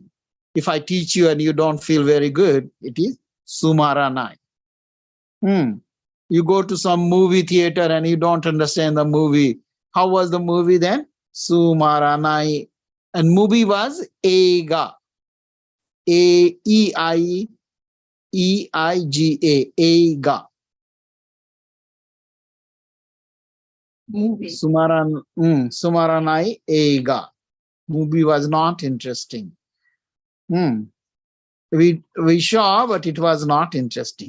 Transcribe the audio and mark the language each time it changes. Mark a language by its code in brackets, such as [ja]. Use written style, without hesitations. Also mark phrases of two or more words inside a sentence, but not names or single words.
[en] If I teach you and you don't feel very good, it is sumaranai. You go to some movie theater and you don't understand the movie. How was the movie then? Sumaranai. And movie was Eiga. A-E-I-E-I-G-A. Eiga. Movie. [ja] Sumaranai Eiga. [en] Movie was not interesting. We saw, but it was not interesting.